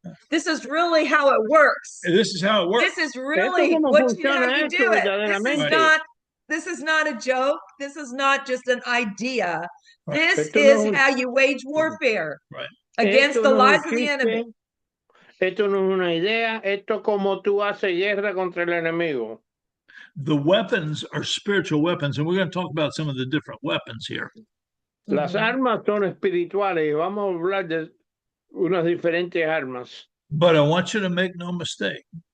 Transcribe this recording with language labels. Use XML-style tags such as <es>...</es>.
<en>This is really how it works. This is how it works. This is really what you have to do it. This is not a joke. This is not just an idea. Right. This is how you wage warfare against the lies of the enemy.</en> <es>Esto no es una idea, esto como tú haces guerra contra el enemigo.</es> <en>The weapons are spiritual weapons, and we're going to talk about some of the different weapons here.</en> <es>Las armas son espirituales y vamos a hablar de unas diferentes armas.</es> <en>But I want you to make no mistake.</en>